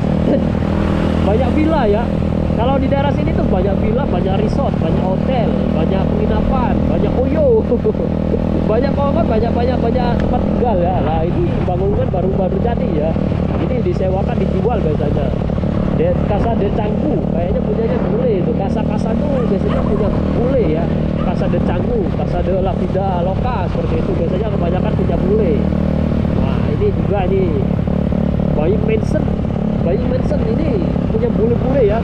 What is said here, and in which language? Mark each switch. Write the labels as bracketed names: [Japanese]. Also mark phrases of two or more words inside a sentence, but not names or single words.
[Indonesian] Banyak villa ya. Kalau di daerah sini tuh banyak villa, banyak resort, banyak hotel, banyak penginapan, banyak oyo. Banyak tempat tinggal ya. Lah ini bangunan baru jadi ya. Ini disewakan, dijual biasanya. Casa de Canggu kayaknya punyanya Bule itu. Casa tuh biasanya punya Bule ya. Casa de Canggu, Casa de la Vida Loca seperti itu. Biasanya kebanyakan punya Bule. Nah ini juga ini Bayu Mansion ini punya bule-bule ya.